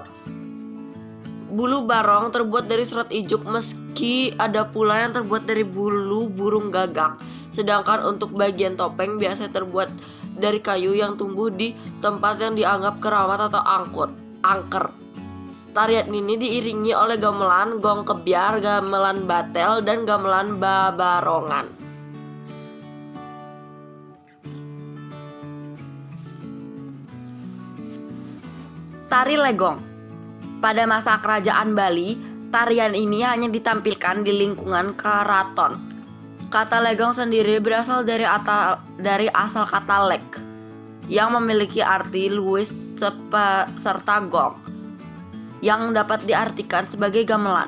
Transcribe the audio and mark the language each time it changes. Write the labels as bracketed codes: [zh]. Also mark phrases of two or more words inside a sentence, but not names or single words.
[id] Bulu barong terbuat dari serat ijuk, meski ada pula yang terbuat dari bulu burung gagak. Sedangkan untuk bagian topeng biasa terbuat dari kayu yang tumbuh di tempat yang dianggap keramat atau angker. Tarian ini diiringi oleh gamelan gong kebyar, gamelan batel, dan gamelan babarongan. Tari Legong. Pada masa kerajaan Bali, tarian ini hanya ditampilkan di lingkungan keraton. Kata legong sendiri berasal dari asal kata lek, yang memiliki arti luwes serta gong, yang dapat diartikan sebagai gamelan.